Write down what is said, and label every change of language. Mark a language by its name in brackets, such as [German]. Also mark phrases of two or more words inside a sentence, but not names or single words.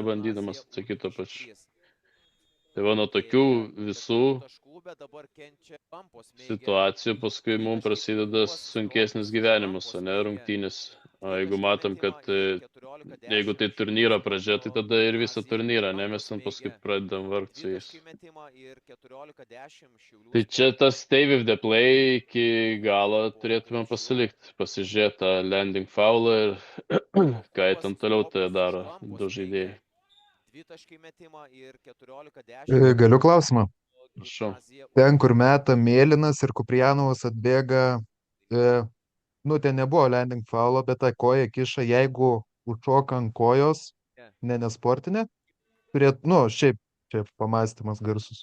[Lithuanian] Bandydamas atsakyti to pačiu. Tai va, nuo tokių visų situacijų paskui mums prasideda sunkesnis gyvenimas, o ne rungtynės. O jeigu matom, kad jeigu tai turnyro pradžia, tai tada ir visą turnyrą, ne, mes ten paskui pradedam vargti su jais. Tai čia tas [English] stay with the play [Lithuanian] iki galo turėtume pasilikti, pasižiūrėti tą [English] landing foulą [Lithuanian] ir ką jie ten toliau tai daro, du žaidėjai. Galiu klausimą. Prašau. Ten, kur meta mėlynas ir Kuprianovas atbėga, nu, ten nebuvo [English] landing faulo, [Lithuanian] bet tą koją kiša, jeigu užšoka ant kojos, nesportinė, turėtų, nu, šiaip čia pamastymas garsus.